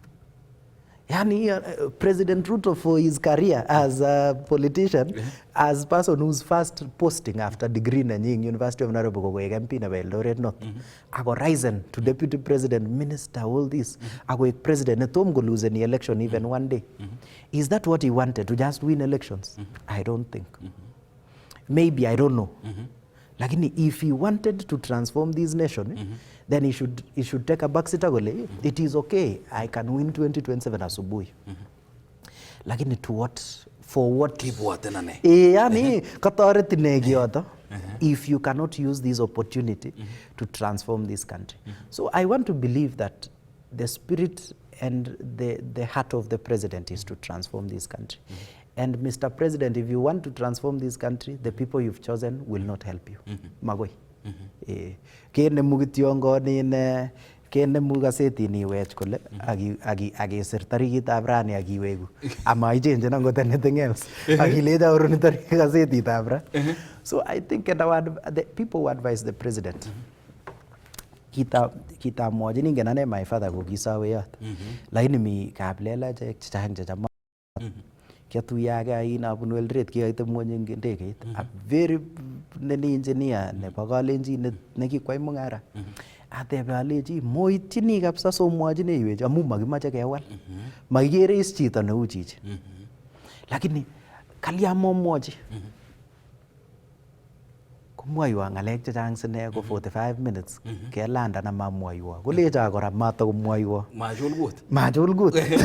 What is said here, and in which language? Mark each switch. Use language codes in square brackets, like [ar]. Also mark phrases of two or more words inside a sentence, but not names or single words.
[en] Yani President Ruto for his career as a politician, as person who's first posting after degree [kln] na nying [en] University of Nairobi [kln] ko koek [en] MP na Eldoret North, ako risen to deputy president, minister, all this, [kln] ako ek [en] president [kln] na tom go [en] lose any election even one day. Is that what he wanted, to just win elections? I don't think. Maybe, I don't know. Lakini if he wanted to transform this nation, then he should take a back seat agole. It is okay, I can win 2027 asubuhi. Lakini to what? For what? [kln] Yani katoreti negiyoto. [en] If you cannot use this opportunity to transform this country. So I want to believe that the spirit and the heart of the president is to transform this country. And Mr. President, if you want to transform this country, the people you've chosen will not help you. [kln] Magoi. Kene mugitiongo nine, kene mugaseti ni wech kole, agi sir tarikitab Rani agiwegu. Ama ichange nangot [en] anything else. [kln] Agileda uruni tarikaseti tabra. [en] So I think the people who advise the president. [sw] Kita moja [kln] ningen ane [en] my father [kln] ko kisawe yat. Lakini mi kablela chechang chechama. Kiatuyaga inabunu Eldoret kiyoite mwony eng ndegeit a very neni engineer nebo kalenjin nekikwai mung'ara atebe aleji moityini kabisa somwochineiwech amu makimache kewal makikere is chito neu chichi lakini kalya momwochi komwoiwo ng'alek chechang sine ko 45 minutes kelanda na mamwoiwo kolecho kora matakomwoiwo machulgut